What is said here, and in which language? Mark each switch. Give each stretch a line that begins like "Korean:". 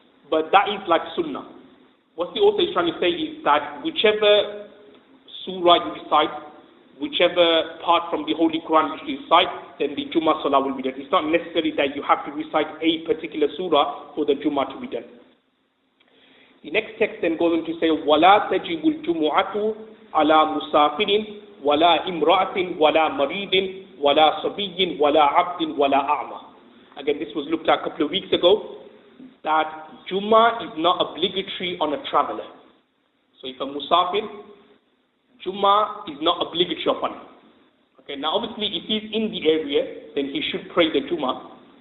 English: But that is like sunnah. What the author is trying to say is that whichever surah you recite, whichever part from the Holy Quran which you recite, then the Jummah Salah will be done. It's not necessary that you have to recite a particular surah for the Jummah to be done. The next text then goes on to say,
Arabic: وَلَا تَجِبُ الْجُمُعَةُ عَلَى مُسَافِرٍ وَلَا إِمْرَأَةٍ وَلَا مَرِيدٍ وَلَا صَبِيٍّ وَلَا عَبْدٍ وَلَا أَعْمَى.
English: Again, this was looked at a couple of weeks ago, that Jummah is not obligatory on a traveler. So if a musafir, Jummah is not obligatory upon him. Okay, now obviously if he's in the area, then he should pray the Jummah.